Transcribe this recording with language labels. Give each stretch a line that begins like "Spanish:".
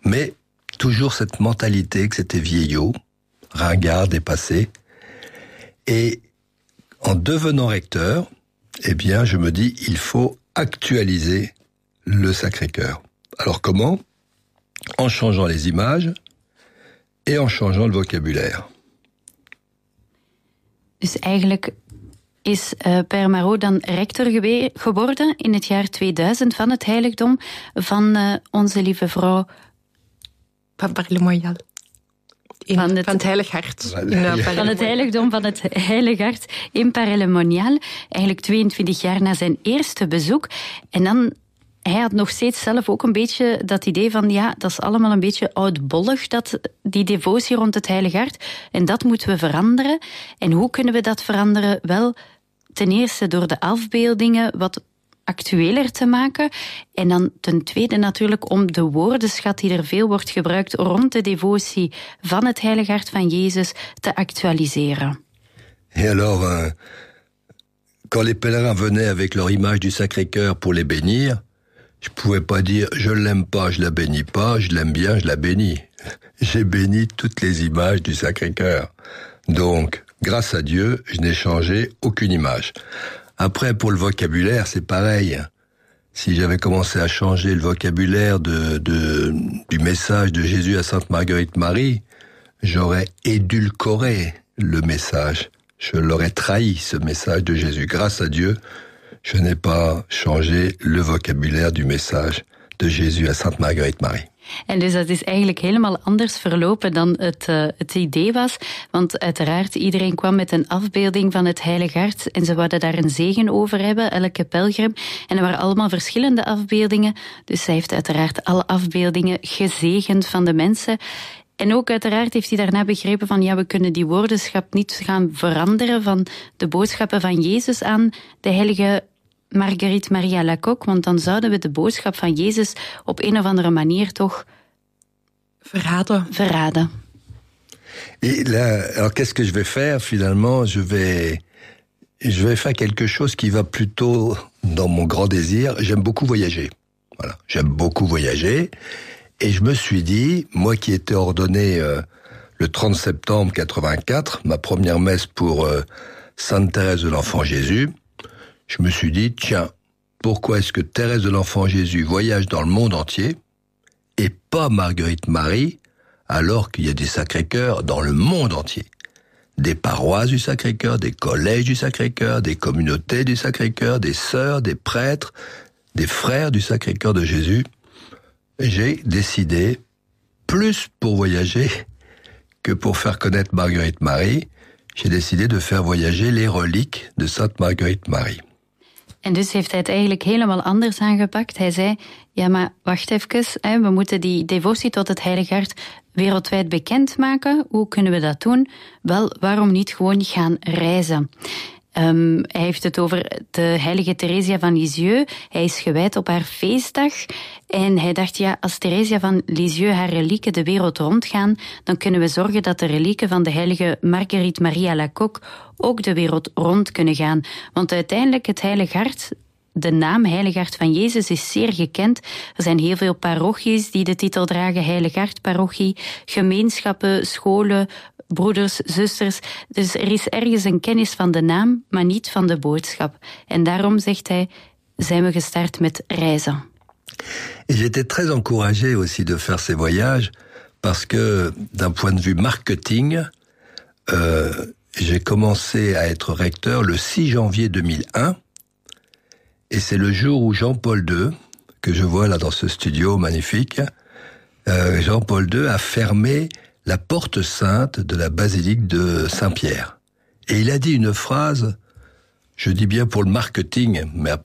French: Mais toujours cette mentalité que c'était vieillot, ringard, dépassé. Et en devenant recteur, eh bien je me dis, il faut actualiser le Sacré-Cœur. Alors comment ? En changeant les images et en changeant le vocabulaire.
Dutch: Dus eigenlijk is Père Marot dan rector geworden in het jaar 2000 van het heiligdom van onze lieve vrouw van Parel Monial. Van het Heilig Hart. Van het heiligdom van het Heilig Hart in Parel Monial. Eigenlijk 22 jaar na zijn eerste bezoek. En dan, hij had nog steeds zelf ook een beetje dat idee van, ja, dat is allemaal een beetje oudbollig, dat die devotie rond het Heilig Hart. En dat moeten we veranderen. En hoe kunnen we dat veranderen? Wel, ten eerste door de afbeeldingen wat actueler te maken. En dan ten tweede natuurlijk om de woordenschat die er veel wordt gebruikt rond de devotie van het Heilig Hart van Jezus te actualiseren.
French: Et alors, quand les pèlerins venaient avec leur image du Sacré-Cœur pour les bénir, je pouvais pas dire je l'aime pas, je la bénis pas, je l'aime bien, je la bénis. J'ai béni toutes les images du Sacré-Cœur. Donc, grâce à Dieu, je n'ai changé aucune image. Après, pour le vocabulaire, c'est pareil. Si j'avais commencé à changer le vocabulaire du message de Jésus à Sainte Marguerite Marie, j'aurais édulcoré le message. Je l'aurais trahi, ce message de Jésus. Grâce à Dieu, je n'ai pas changé le vocabulaire du message de Jésus à Sainte Marguerite Marie.
Dutch: En dus dat is eigenlijk helemaal anders verlopen dan het idee was. Want uiteraard, iedereen kwam met een afbeelding van het Heilig Hart en ze wilden daar een zegen over hebben, elke pelgrim. En er waren allemaal verschillende afbeeldingen. Dus zij heeft uiteraard alle afbeeldingen gezegend van de mensen. En ook uiteraard heeft hij daarna begrepen van, ja, we kunnen die woordenschap niet gaan veranderen van de boodschappen van Jezus aan de heilige Marguerite Marie Alacoque, want dan zouden we de boodschap van Jezus op een of andere manier toch verraden.
French: Et là, alors qu'est-ce que je vais faire finalement? Je vais faire quelque chose qui va plutôt dans mon grand désir. J'aime beaucoup voyager. Voilà, j'aime beaucoup voyager. Et je me suis dit, moi qui étais ordonné le 30 septembre 84, ma première messe pour Sainte Thérèse de l'Enfant Jésus, je me suis dit, tiens, pourquoi est-ce que Thérèse de l'Enfant Jésus voyage dans le monde entier et pas Marguerite Marie, alors qu'il y a des Sacré-Cœurs dans le monde entier? Des paroisses du Sacré-Cœur, des collèges du Sacré-Cœur, des communautés du Sacré-Cœur, des sœurs, des prêtres, des frères du Sacré-Cœur de Jésus. J'ai décidé, plus pour voyager que pour faire connaître Marguerite Marie, j'ai décidé de faire voyager les reliques de Sainte Marguerite Marie.
Dutch: En dus heeft hij het eigenlijk helemaal anders aangepakt. Hij zei, ja maar wacht even, hè, we moeten die devotie tot het Heilige Hart wereldwijd bekend maken. Hoe kunnen we dat doen? Wel, waarom niet gewoon gaan reizen? Hij heeft het over de heilige Theresia van Lisieux. Hij is gewijd op haar feestdag. En hij dacht, ja, als Theresia van Lisieux haar relieken de wereld rondgaan, dan kunnen we zorgen dat de relieken van de heilige Marguerite Maria Lacocque ook de wereld rond kunnen gaan. Want uiteindelijk, het Heilig Hart, de naam Heilig Hart van Jezus, is zeer gekend. Er zijn heel veel parochies die de titel dragen, Heilig Hart parochie, gemeenschappen, scholen, broeders, zusters. Dus er is ergens een kennis van de naam, maar niet van de boodschap. En daarom, zegt hij, zijn we gestart met reizen.
French: Et j'étais très encouragé aussi de faire ces voyages, parce que d'un point de vue marketing, j'ai commencé à être recteur le 6 janvier 2001. Et c'est le jour où Jean-Paul II, que je vois là dans ce studio magnifique, Jean-Paul II a fermé la porte sainte de la basilique de Saint-Pierre. Et il a dit une phrase, je dis bien pour le marketing, mais après,